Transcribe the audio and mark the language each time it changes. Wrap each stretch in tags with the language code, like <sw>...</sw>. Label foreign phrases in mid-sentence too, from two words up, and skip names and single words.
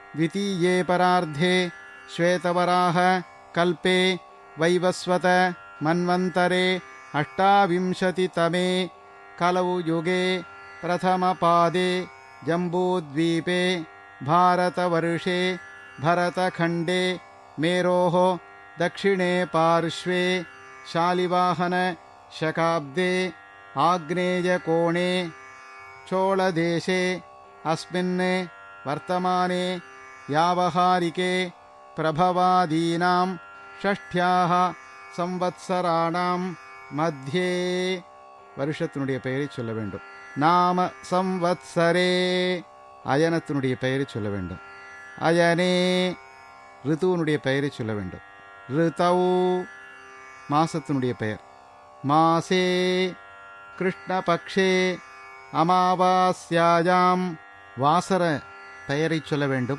<sa>द्वितीये परार्धे श्वेतवराह कल्पे वैवस्वत मन्वन्तरे अष्टाविंशतितमे कलौ युगे प्रथमपादे जम्बूद्वीपे भारतवर्षे भरतखण्डे मेरोः दक्षिणे पार्श्वे शालिवाहन शकाब्दे आग्नेयकोणे चोळदेशे अस्मिन् वर्तमाने व्यावहारिके प्रभवादीनां षष्ठ्याः संवत्सराणां मध्ये</sa> <ta>வருஷத்தினுடைய பெயரை சொல்ல வேண்டும்.</ta> <sa>नाम संवत्सरे</sa> <ta>அயனத்தினுடைய பெயரை சொல்ல வேண்டும். அயனே ரிதுவனுடைய பெயரை சொல்ல வேண்டும். ரிதௌ மாசத்தினுடைய பெயர்.</ta> <sa>मासे कृष्णपक्षे अमावास्यायाम् वासर</sa> <ta>பெயரை சொல்ல வேண்டும்.</ta>